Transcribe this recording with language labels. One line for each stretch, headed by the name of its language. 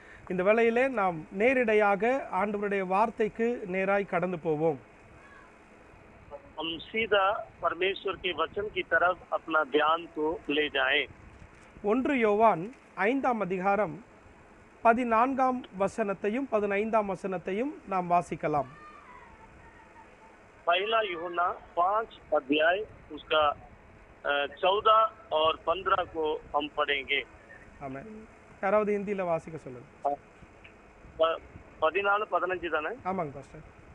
Tamil: இந்த வேளையிலே நாம் நேரடியாக ஆண்டவருடைய வார்த்தைக்கு நேராய் கடந்து போவோம்.
Hindi: हम सीधा परमेश्वर के वचन की तरफ अपना ध्यान को ले जाएं.
Tamil: 1 யோவான் 5ஆம் அதிகாரம் 14ஆம் வசனத்தையும் 15ஆம் வசனத்தையும் நாம் வாசிக்கலாம்.
Hindi: पहला यूहन्ना 5 अध्याय उसका 14 और 15 को हम पढ़ेंगे.
Tamil: आमेन. யாராவது ஹிந்தில வாசிக்க சொல்லுங்க. 14 15 தானே? ஆமாங்க பாஸ்டர்.